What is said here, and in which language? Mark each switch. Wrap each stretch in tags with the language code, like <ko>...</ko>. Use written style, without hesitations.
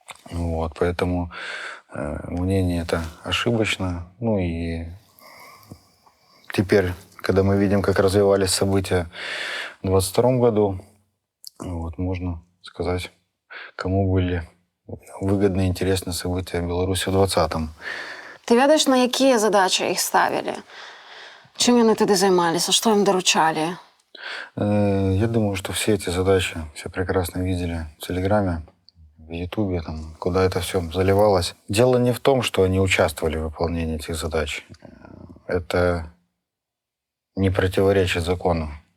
<ru>Вот, поэтому мнение это ошибочно. И теперь, когда мы видим, как развивались события в 2022 году, можно сказать, кому были выгодны и интересны события в Беларуси в 2020-м.</ru> <be>Ты ведаеш, на якія задачы іх ставілі? Чым яны тады займаліся, што ім даручалі?</be> <ru>Я думаю, что все эти задачи все прекрасно видели в Телеграме, в Ютубе, куда это все заливалось. Дело не в том, что они участвовали в выполнении этих задач. Это не противоречит закону.</ru>